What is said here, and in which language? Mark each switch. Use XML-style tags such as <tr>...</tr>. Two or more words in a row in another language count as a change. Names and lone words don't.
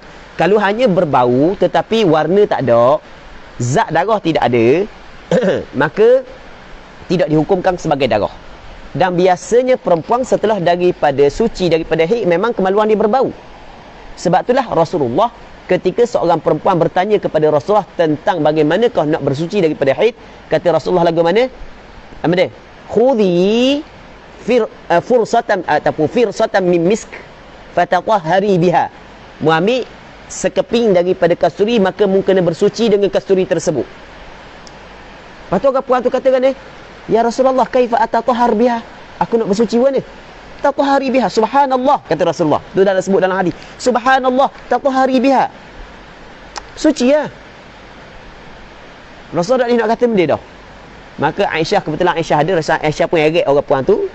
<ms>Kalau hanya berbau, tetapi warna tak ada, zat darah tidak ada, maka tidak dihukumkan sebagai darah. Dan biasanya perempuan setelah daripada suci daripada haid, memang kemaluan dia berbau. Sebab itulah Rasulullah ketika seorang perempuan bertanya kepada Rasulullah tentang bagaimanakah nak bersuci daripada haid, kata Rasulullah lagu mana? Apa dia?</ms> <ar>خُذِي فِرْصَةً مِن مِسْكٍ فَتَطَهَّرِي بِهَا.</ar> <ms>Muambil sekeping daripada kasturi, maka mungkin bersuci dengan kasturi tersebut. Lepas tu orang puan tu katakan</ms> <ar>يا رسول الله، كيف أتطهر بها?</ar> <ms>Aku nak bersuci mana?</ms> <ar>تطهري بها، سبحان الله,</ar> <ms>kata Rasulullah. Tu dah sebut dalam hadis.</ms> <ar>سبحان الله، تطهري بها.</ar> <ms>Suci ya. Rasulullah tak nak kata benda dah. Maka Aisyah, kebetulan Aisyah ada, Aisyah pun erek orang puan tu.</ms>